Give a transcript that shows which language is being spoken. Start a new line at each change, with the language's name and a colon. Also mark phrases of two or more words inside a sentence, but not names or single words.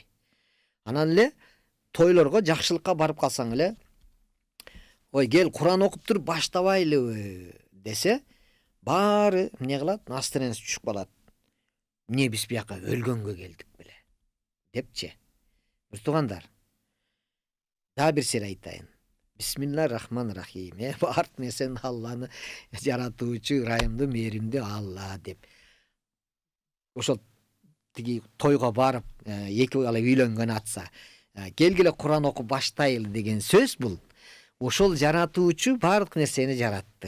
Kyrgyz: Анан эле тойлорго, жакшылыкка барып калсаң эле, ой кел Куран окуп туруп баштабайлыбы десе, баары эмне кылат? Настроениясы түшүп калат. Эмне биз бияка өлгөнгө келдик беле депчи. Бир туугандар, дагы бир сер айтайын.
Arabic: بسم الله الرحمن الرحيم.
Kyrgyz: Баардык нерсени Алланы жаратуучу, ырайымдуу, мээримдүү Алла деп. Ошол тиги тойго барып, эки бала үйлөнгөн атса, келгиле Куран окуп баштайлы деген сөз бул. Ошол жаратуучу баардык нерсени жаратты.